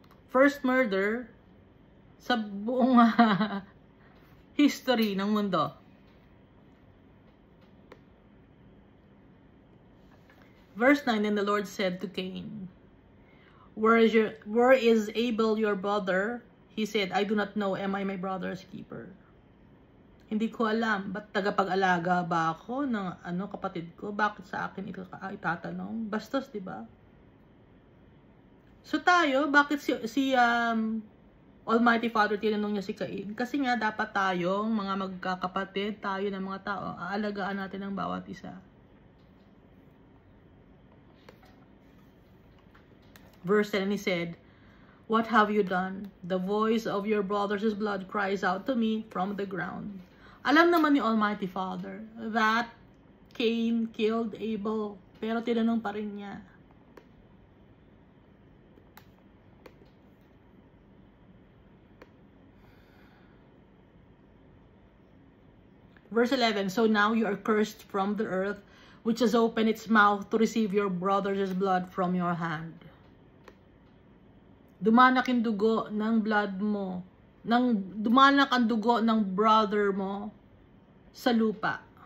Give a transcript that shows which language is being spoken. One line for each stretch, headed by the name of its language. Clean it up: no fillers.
Filipino: First murder sa buong history ng mundo.
English: Verse 9, and the Lord said to Cain, Where is Abel your brother? He said, I do not know, am I my brother's keeper?
Filipino: Hindi ko alam, ba't tagapag-alaga ba ako ng kapatid ko? Bakit sa akin ito itatanong? Bastos, di ba? So tayo, bakit si Almighty Father tinanong niya si Cain? Kasi nga dapat tayong mga magkakapatid, tayo ng mga tao, aalagaan natin ang bawat isa.
English: Verse 10, and he said, What have you done? The voice of your brother's blood cries out to me from the ground.
Filipino: Alam naman ni Almighty Father
English: that Cain killed Abel,
Filipino: pero tinanong pa rin niya.
English: Verse 11, So now you are cursed from the earth, which has opened its mouth to receive your brother's blood from your hand.
Filipino: Dumanak yung dugo ng blood mo. Dumanak ang dugo ng brother mo sa lupa.